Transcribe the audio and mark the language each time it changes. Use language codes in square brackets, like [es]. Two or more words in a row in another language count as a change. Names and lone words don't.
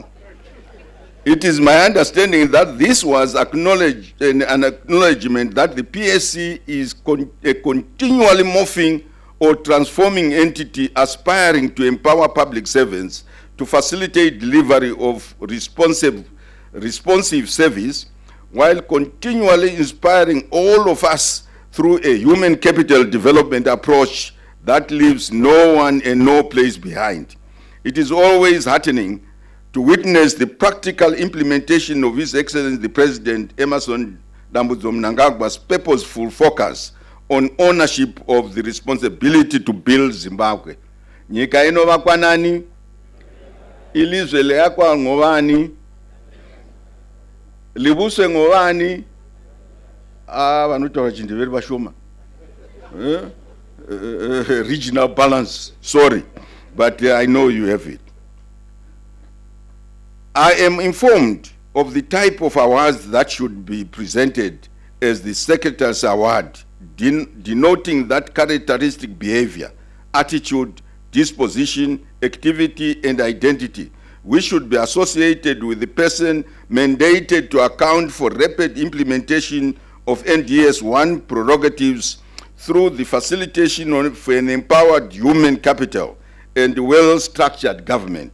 [en] It is my understanding that this was acknowledged, an acknowledgement that the PSC is a continually morphing or transforming entity aspiring to empower public servants to facilitate delivery of responsive service while continually inspiring all of us through a human capital development approach that leaves no one and no place behind. It is always heartening to witness the practical implementation of His Excellency the President Emerson Dambudzo Mnangagwa's purposeful focus on ownership of the responsibility to build Zimbabwe. [sn] Nyika inova kwanani, [nd] ilizwe leyakwa ngobani, libuswe ngobani, [sn] vanutaura chindeveri vashoma. [en] Regional balance, sorry, but I know you have it. I am informed of the type of awards that should be presented as the Secretary's Award, denoting that characteristic behavior, attitude, disposition, activity, and identity, which should be associated with the person mandated to account for rapid implementation of NDS 1 prerogatives through the facilitation of an empowered human capital and well-structured government.